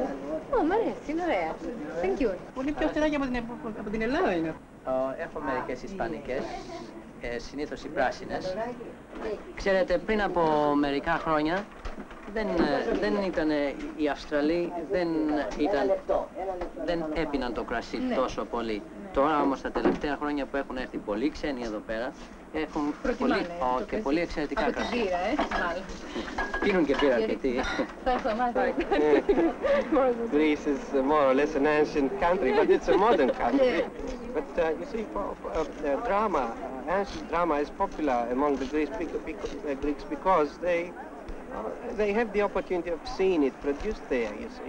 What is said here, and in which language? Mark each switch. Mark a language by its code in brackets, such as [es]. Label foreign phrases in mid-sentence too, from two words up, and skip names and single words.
[el] Μ' αρέσει, είναι ωραία. [en] Thank you. [el] Πολύ πιο φθηνά και από την Ελλάδα είναι. Έχω μερικές ισπανικές, συνήθως οι πράσινες. Ξέρετε, πριν από μερικά χρόνια δεν ήταν οι Αυστραλοί, δεν έπιναν το κρασί τόσο πολύ. Τώρα όμως τα τελευταία χρόνια που έχουν έρθει πολλοί ξένοι εδώ πέρα, έχουν πολύ εξαιρετικά κρασί. Από την πύρα, μάλλον. Πίνουν και πύρα αρκετοί. Θα έχω μάθει. [en] Greece is more or less an ancient country, but it's a modern country. But you see, drama, ancient drama is popular among the Greeks because they have the opportunity of seeing it produced there, you see.